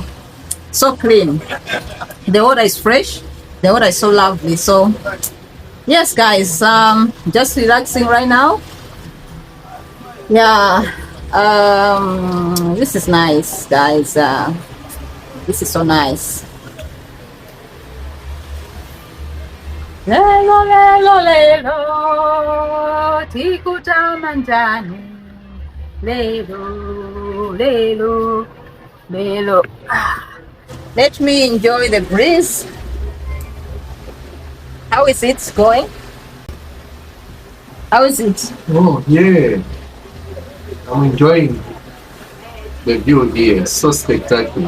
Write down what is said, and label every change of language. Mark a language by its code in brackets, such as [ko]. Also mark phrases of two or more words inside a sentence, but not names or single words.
[en] So clean. The water is fresh. The water is so lovely. So yes, guys, just relaxing right now. Yeah, this is nice, guys. This is so nice. [ny] Lelo, lelo, lelo, tikuta manjani. Lelo, lelo, lelo. [en] Let me enjoy the breeze. How is it going? How is it? Oh, yeah. I'm enjoying the view here. So spectacular.